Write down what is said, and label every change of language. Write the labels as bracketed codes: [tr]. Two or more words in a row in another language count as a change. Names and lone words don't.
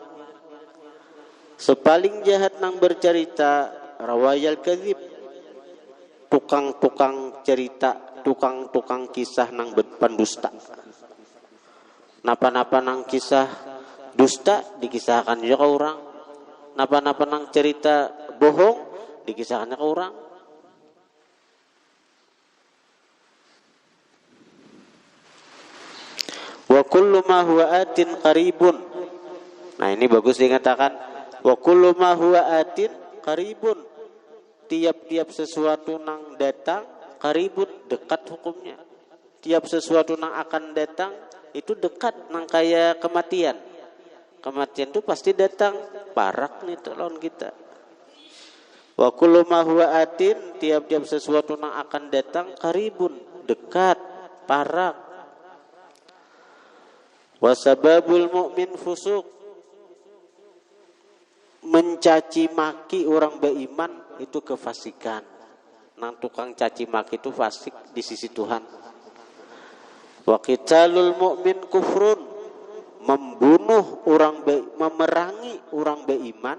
[bjn] Sepaling jahat nang bercerita [ar] راوي الكذب, [bjn] tukang cerita, tukang kisah nang pendusta. Napa-napa nang kisah dusta dikisahkan juga ke orang. Napa-napa nang cerita bohong dikisahkannya ke orang. [ar] وكل ما هو آت قريب. [id] Nah ini bagus dikatakan. [ar] وكل ما هو آت قريب. [bjn] Tiap-tiap sesuatu nang datang qaribun, dekat hukumnya. Tiap sesuatu nang akan datang itu dekat, nang kayak kematian. Kematian itu pasti datang, parak nih tuh lawan kita. [ar] وكل ما هو آت, [id] tiap-tiap sesuatu yang akan datang, qaribun, dekat, parak. [ar] وسباب المؤمن فسوق, [id] mencaci maki orang beriman itu kefasikan. [bjn] Nang tukang caci maki itu fasik di sisi Tuhan. [ar] وقتال المؤمن كفر, [id] membunuh orang memerangi orang beriman.